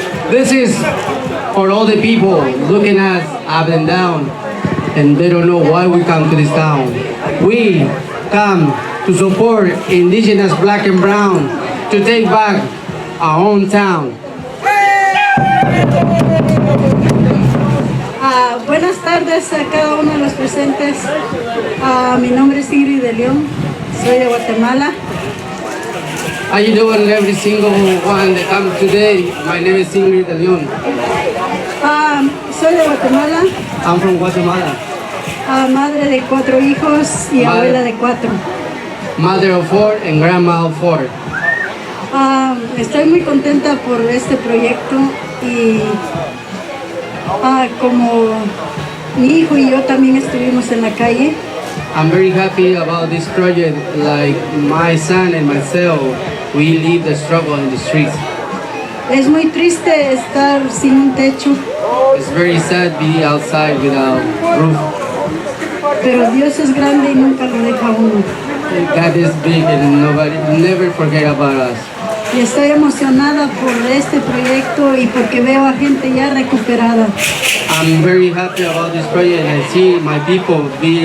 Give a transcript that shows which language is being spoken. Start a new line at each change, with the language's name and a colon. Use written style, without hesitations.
English: This is for all the people looking at us up and down, and they don't know why we come to this town. We come to support Indigenous, Black and Brown, to take back our own town.
Spanish: Buenas tardes a cada uno de los presentes. Mi nombre es Ingrid de León, soy de Guatemala.
English: How you doing, every single one that comes today? My name is Ingrid de León.
Spanish: Soy de Guatemala.
English: I'm from Guatemala.
Spanish: Madre de 4 hijos y abuela de 4.
English: Mother of 4 and grandma of 4.
Spanish: Estoy muy contenta por este proyecto y como mi hijo y yo también estuvimos en la calle.
English: I'm very happy about this project. Like my son and myself, we live the struggle in the streets.
Spanish: Es muy triste estar sin un techo.
English: It's very sad being outside without roof.
Spanish: Pero Dios es grande y nunca lo deja uno.
English: God is big and nobody never forget about us.
Spanish: Y estoy emocionada por este proyecto y porque veo a gente ya recuperada.
English: I'm very happy about this project and I see my people be